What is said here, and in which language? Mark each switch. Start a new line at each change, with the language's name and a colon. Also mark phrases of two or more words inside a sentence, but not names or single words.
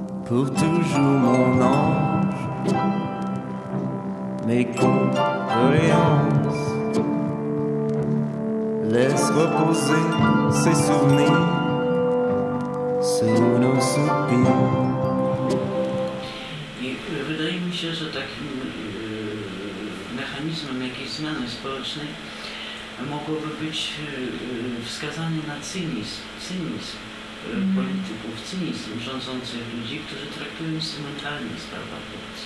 French: pour toujours mon ange, mes condoléances, laisse reposer ces souvenirs sous nos soupirs.
Polish: I wydaje mi się, że takim mechanizmem jakiejś zmiany społecznej mogłoby być wskazanie na cynizm polityków, cynizm rządzących ludzi, którzy traktują instrumentalnie sprawę aborcji.